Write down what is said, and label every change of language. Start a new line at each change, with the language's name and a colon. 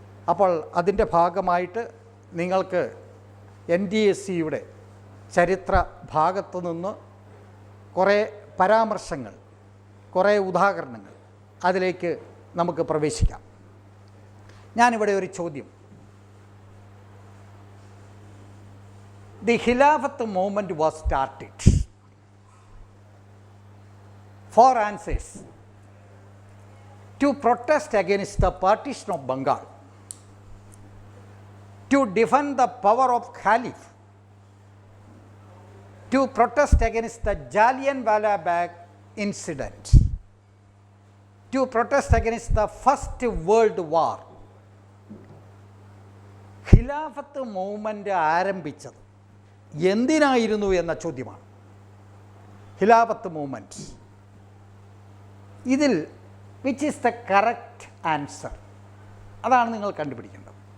Malayalam: അപ്പോൾ അതിൻ്റെ ഭാഗമായിട്ട് നിങ്ങൾക്ക് NDSCയുടെ ചരിത്ര ഭാഗത്തു നിന്ന് കുറേ പരാമർശങ്ങൾ, കുറേ ഉദാഹരണങ്ങൾ, അതിലേക്ക് നമുക്ക് പ്രവേശിക്കാം. ഞാനിവിടെ ഒരു ചോദ്യം,
English: the Khilafat movement was started. 4 answers: to protest against the partition of Bengal, to defend the power of Caliph, to protest against the Jallianwala Bagh incident, to protest against the First World War.
Malayalam: Khilafat movement ആരംഭിച്ചത് എന്തിനായിരുന്നു എന്ന ചോദ്യമാണ്. ഖിലാഫത്ത് movement, ഇതിൽ
English: which is the correct answer,
Malayalam: അതാണ് നിങ്ങൾ കണ്ടുപിടിക്കേണ്ടത്.